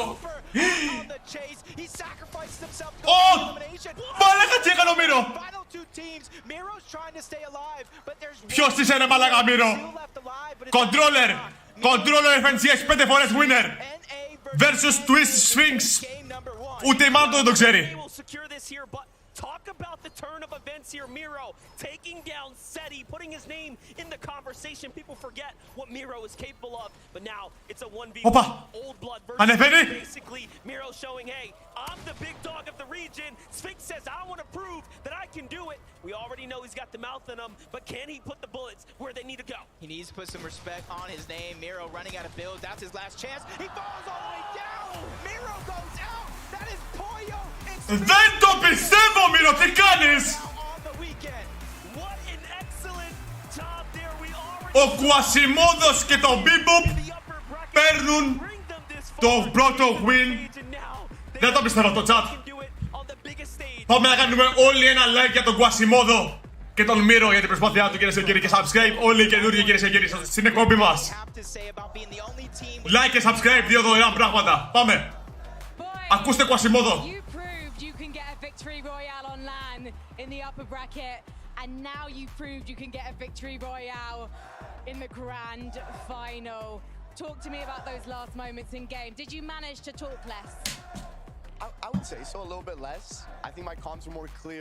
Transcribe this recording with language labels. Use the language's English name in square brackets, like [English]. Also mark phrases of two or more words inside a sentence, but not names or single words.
[Greek] Μαλάκα τι έκανε ο Μύρο. Ποιος είσαι ρε μαλάκα Μύρο. Controller FNCS 5 φορές [English] winner versus [Greek] Twist Sphinx. Ούτε η Μάντο δεν το ξέρει. [English] Talk about the turn of events here. Miro taking down Seti, putting his name in the conversation. People forget what Miro is capable of, but now it's a 1v1. Old [Greek] Ανεβαίνει! [English] Basically, Miro showing, hey, I'm the big dog of the region. Sphinx says, I want to prove that I can do it. We already know he's got the mouth in him, but can he put the bullets where they need to go? He needs to put some respect on his name. Miro running out of builds. That's his last chance. He falls all the way down. Miro goes out. That is Pollo. [Greek] Δεν το πιστεύω, Μύρο, τι κάνεις! [English] What an excellent job there. We [Greek] Ο Κουασιμόδος και το Μπίμποπ παίρνουν το πρώτο win. Δεν το πιστεύω το chat. Πάμε να κάνουμε όλοι ένα like για τον Κουασιμόδο και τον Μύρο για την προσπάθειά του, κυρίες και κύριοι, και subscribe όλοι οι καινούργιοι, κυρίες και κύριοι, στην εκπομπή μας. Like και subscribe, δύο δωρεάν πράγματα. Πάμε. Ακούστε Κουασιμόδο. [English] Victory Royale on LAN in the upper bracket, and now you've proved you can get a Victory Royale in the grand final. Talk to me about those last moments in game. Did you manage to talk less? I would say so, a little bit less. I think my comms were more clear.